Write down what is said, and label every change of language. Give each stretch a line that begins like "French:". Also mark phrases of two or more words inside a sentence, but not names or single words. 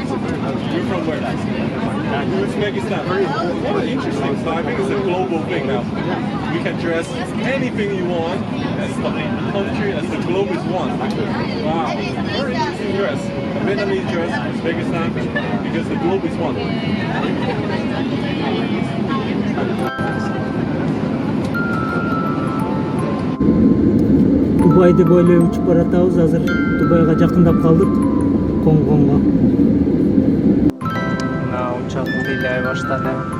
English: You're from where? Uzbekistan. Oh, interesting. So I think it's a global thing now. You can dress anything you want as the country, as the globe is one. Wow. Very interesting dress. A Vietnamese dress, Uzbekistan, because the globe is one.
Kyrgyz: Дубайды бойлой учуп баратабыз. Азыр Дубайга жакындап калдык. Конгонго. Мына учак тейлей баштады.